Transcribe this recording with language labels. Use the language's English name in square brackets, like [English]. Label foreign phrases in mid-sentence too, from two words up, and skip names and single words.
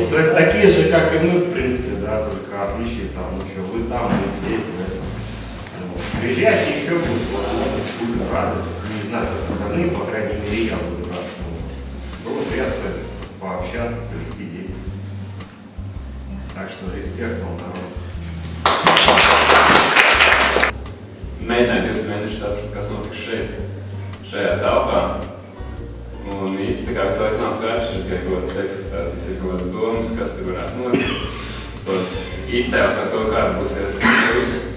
[Russian] То есть такие же, как и мы, в принципе, да, только отличие там, ну что, вы там, вы здесь, да. Вот. Приезжайте еще, будет возможность, будем рады. Не знаю, как остальные, по крайней мере, я буду рад. Было приятно с вами пообщаться, провести день. Так что респект вам, народ. [Latvian] Mēģināju 2 mēnešus saprast, kas notiks šajā telpā. Un īsti tā kā visu laiku nav skaidrs, ir kaut kādas ekspektācijas, ir kaut kādas domas, kas tur varētu notikt. Tāds iztēle par to, kāda būs iespējas.